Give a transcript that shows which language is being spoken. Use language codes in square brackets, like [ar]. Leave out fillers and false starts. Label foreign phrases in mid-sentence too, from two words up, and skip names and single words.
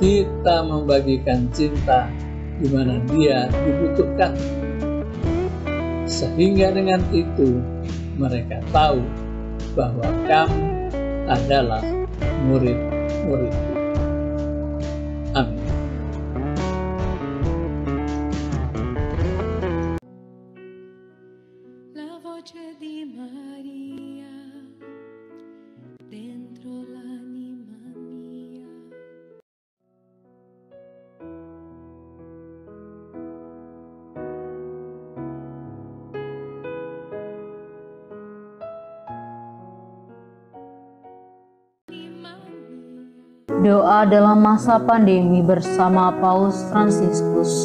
[id] kita membagikan cinta di mana dia dibutuhkan. Sehingga dengan itu mereka tahu bahwa kamu adalah murid-murid. Amin. [it] La voce di Maria dentro l'anima mia. [id] Doa dalam masa pandemi bersama Paus Fransiskus.